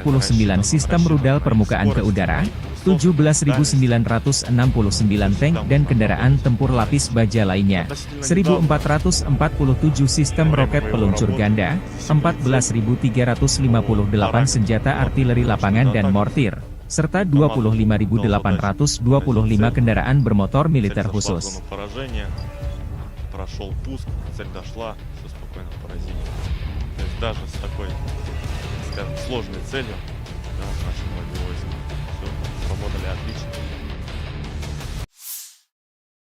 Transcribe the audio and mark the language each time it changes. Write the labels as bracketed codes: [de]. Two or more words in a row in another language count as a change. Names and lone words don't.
[id] sistem rudal permukaan ke udara, 17.969 tank dan kendaraan tempur lapis baja lainnya, 1.447 sistem roket peluncur ganda, 14.358 senjata artileri lapangan dan mortir, serta 25.825 kendaraan bermotor militer khusus. [ru] Прошел пуск, цель дошла, все спокойно в поразении. То есть даже с такой, скажем, сложной целью, да, наши войска все сработали отлично.